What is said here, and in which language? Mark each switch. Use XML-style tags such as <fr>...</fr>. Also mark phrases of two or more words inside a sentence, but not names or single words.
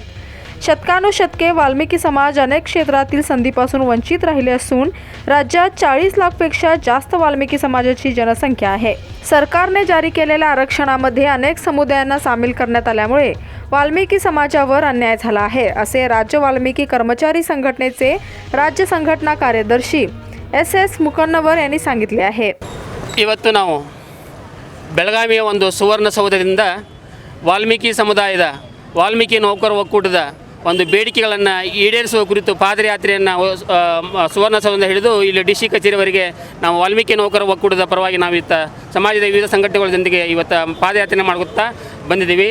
<mr>शतकानुशतके वाल्मिकी समाज अनेक क्षेत्रातील संधीपासून वंचित राहिले असून राज्यात 40 लाखपेक्षा जास्त वाल्मिकी समाजाची जनसंख्या आहे। सरकारने जारी केलेल्या आरक्षणामध्ये अनेक समुदायांना सामील करण्यात आल्यामुळे वाल्मिकी समाजावर अन्याय झाला आहे, असे राज्य वाल्मिकी कर्मचारी संघटनेचे राज्य संघटना कार्यदर्शी SS ಮುಕನ್ನವರ್ यांनी सांगितले आहे।</mr> <kn>ಇವತ್ತು ನಾವು ಬೆಳಗಾವಿಯ ಒಂದು ಸುವರ್ಣಸೌಧದಿಂದ ವಾಲ್ಮೀಕಿ ಸಮುದಾಯದ ವಾಲ್ಮೀಕಿ ನೌಕರ ಒಕ್ಕೂಟದ ಒಂದು ಬೇಡಿಕೆಗಳನ್ನು ಈಡೇರಿಸುವ ಕುರಿತು ಪಾದಯಾತ್ರೆಯನ್ನು ಸುವರ್ಣಸೌಧದಿಂದ ಹಿಡಿದು ಇಲ್ಲಿ ಡಿಸಿ ಕಚೇರಿವರೆಗೆ ನಾವು ವಾಲ್ಮೀಕಿ ನೌಕರ ಒಕ್ಕೂಟದ ಪರವಾಗಿ ನಾವು ಸಮಾಜದ ವಿವಿಧ ಸಂಘಟನೆಗಳ ಜೊತೆಗೆ ಇವತ್ತು ಪಾದಯಾತ್ರೆ ಮಾಡುತ್ತಾ ಬಂದಿದ್ದೀವಿ।</kn>